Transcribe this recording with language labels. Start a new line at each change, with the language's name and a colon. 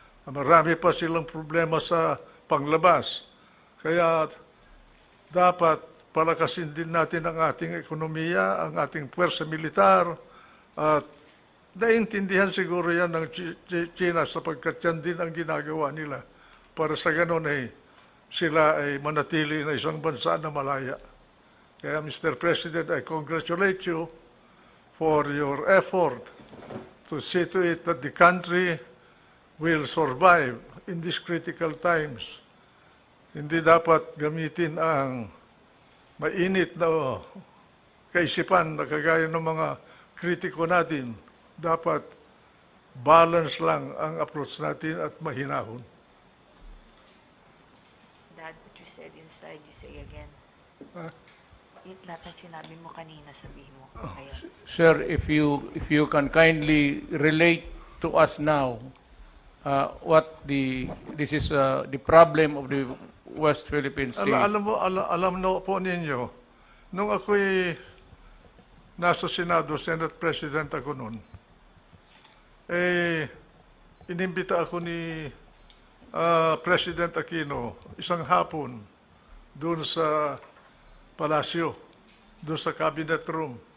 Filipino: Marami pa silang problema sa panglabas. Kaya dapat palakasin din natin ang ating ekonomiya, ang ating puwersa militar, at naiintindihan siguro yan ng China sapagkat yan din ang ginagawa nila para sa ganon ay sila ay manatili na isang bansa na malaya. Kaya Mr.
English: President, I congratulate you for your effort to see to it that the country will survive in these critical times.
Filipino: Hindi dapat gamitin ang mainit na kaisipan na kagaya ng mga kritiko natin. Dapat balance lang ang approach natin at mahinahon.
English: Dad, what you said inside, you say again. Ah.
Filipino: Lahat ng sinabi mo kanina, sabihin mo. Ayun.
English: Sir, if you can kindly relate to us now what this is the problem of the West Philippine Sea.
Filipino: Alam na po ninyo, nung ako'y nasa Senado, Senate President ako noon, inimbita ako ni President Aquino isang hapon doon sa palasyo, doon sa cabinet room.